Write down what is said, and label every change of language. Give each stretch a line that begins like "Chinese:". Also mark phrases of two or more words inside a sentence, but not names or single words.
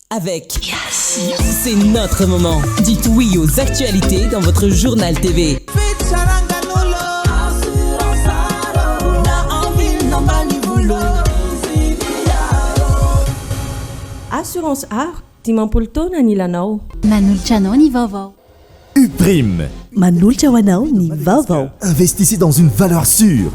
French: avec Yes. C'est notre moment. Dites oui aux actualités dans votre journal TV. Assurance Art, Timampoltona ni lanao.
Malagasy: Manolotra anao ny vaovao. Uprime. Manolotra ho anao ny vaovao.
French: Investissez dans une valeur sûre.